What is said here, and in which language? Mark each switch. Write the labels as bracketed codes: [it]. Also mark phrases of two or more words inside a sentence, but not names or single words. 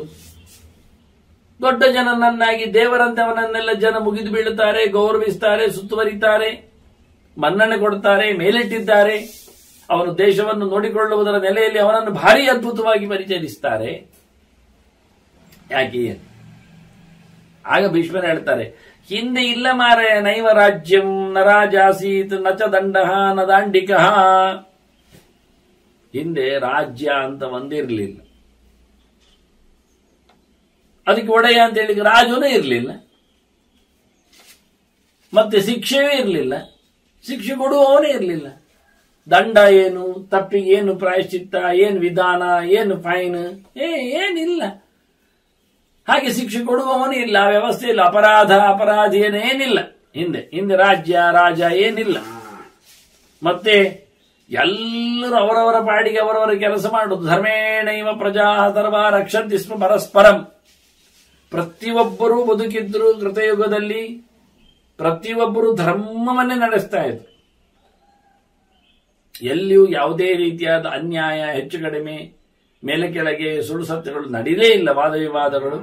[kn] ದೊಡ್ಡ ಜನನನ್ನಾಗಿ ದೇವರಂತೆ ಅವನನ್ನೆಲ್ಲ ಜನ ಮುಗಿದು ಬೀಳುತ್ತಾರೆ, ಗೌರವಿಸ್ತಾರೆ, ಸುತ್ತುವರಿತಾರೆ, ಮನ್ನಣೆ ಕೊಡ್ತಾರೆ, ಮೇಲಿಟ್ಟಿದ್ದಾರೆ. ಅವನು ದೇಶವನ್ನು ನೋಡಿಕೊಳ್ಳುವುದರ ನೆಲೆಯಲ್ಲಿ ಅವನನ್ನು ಭಾರಿ ಅದ್ಭುತವಾಗಿ ಪರಿಚಯಿಸ್ತಾರೆ. ಯಾಕೆ? ಆಗ ಭೀಷ್ಮರು ಹೇಳ್ತಾರೆ, ಹಿಂದೆ ಇಲ್ಲ ಮಾರಾಯ, [sa] ನೈವ ರಾಜ್ಯಂ ನ ರಾಜಾಸೀತ್ ನ ಚ ದಂಡಃ ನ ದಾಂಡಿಕಃ. [kn] ಹಿಂದೆ ರಾಜ್ಯ ಅಂತ ಒಂದಿರಲಿಲ್ಲ, ಅದಕ್ಕೆ ಒಡೆಯ ಅಂತ ಹೇಳಿ ರಾಜನೇ ಇರಲಿಲ್ಲ, ಮತ್ತೆ ಶಿಕ್ಷೆಯೂ ಇರಲಿಲ್ಲ, ಶಿಕ್ಷೆ ಕೊಡುವವನೇ ಇರಲಿಲ್ಲ. ದಂಡ ಏನು, ತಪ್ಪಿಗೆ ಏನು ಪ್ರಾಯಶ್ಚಿತ್ತ, ಏನು ವಿಧಾನ, ಏನು ಫೈನ್, ಏನಿಲ್ಲ. ಹಾಗೆ ಶಿಕ್ಷೆ ಕೊಡುವವನೇ ಇಲ್ಲ, ವ್ಯವಸ್ಥೆ ಇಲ್ಲ, ಅಪರಾಧಿ ಏನಿಲ್ಲ. ಹಿಂದೆ ರಾಜ ಏನಿಲ್ಲ. ಮತ್ತೆ ಎಲ್ಲರೂ ಅವರವರ ಪಾಡಿಗೆ ಅವರವರ ಕೆಲಸ ಮಾಡುವುದು. [sa] ಧರ್ಮೇಣೈವ ಪ್ರಜಾ ಸರ್ವ ರಕ್ಷಂತಿ ಸ್ಮ ಪರಸ್ಪರಂ. [kn] ಪ್ರತಿಯೊಬ್ಬರೂ ಬದುಕಿದ್ರು ಕೃತಯುಗದಲ್ಲಿ, ಪ್ರತಿಯೊಬ್ಬರು ಧರ್ಮವನ್ನೇ ನಡೆಸ್ತಾ ಇದ್ರು. ಎಲ್ಲಿಯೂ ಯಾವುದೇ ರೀತಿಯಾದ ಅನ್ಯಾಯ, ಹೆಚ್ಚು ಕಡಿಮೆ, ಮೇಲೆ ಕೆಳಗೆ, ಸುಳ್ಳು ಸತ್ಯಗಳು ನಡೀಲೇ ಇಲ್ಲ, ವಾದ ವಿವಾದಗಳು.